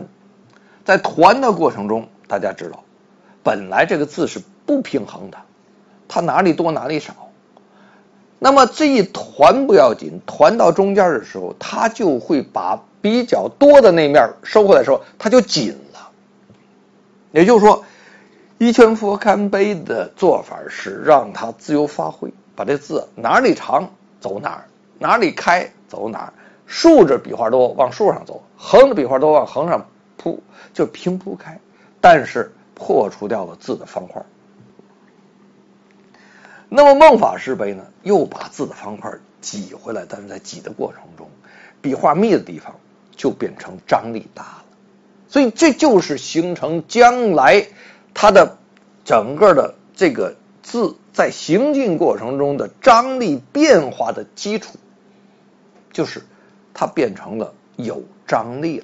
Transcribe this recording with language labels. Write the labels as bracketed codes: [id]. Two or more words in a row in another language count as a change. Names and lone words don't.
[zh] 在團的過程中，大家知道本來這個字是不平衡的，它哪裡多哪裡少，那麼這一團不要緊，團到中間的時候，它就會把比較多的那面收回來的時候，它就緊了。也就是說伊闕佛干碑的做法是讓它自由發揮，把這字哪裡長走哪兒，哪裡開走哪兒，豎着筆畫多往豎上走，橫着筆畫多往橫上鋪，就平鋪開，但是破除掉了字的方塊。那麼孟法師碑呢，又把字的方塊擠回來，但是在擠的過程中，筆畫密的地方就變成張力大了，所以這就是形成將來它的整個的這個字在行進過程中的張力變化的基礎，就是它變成了有張力了。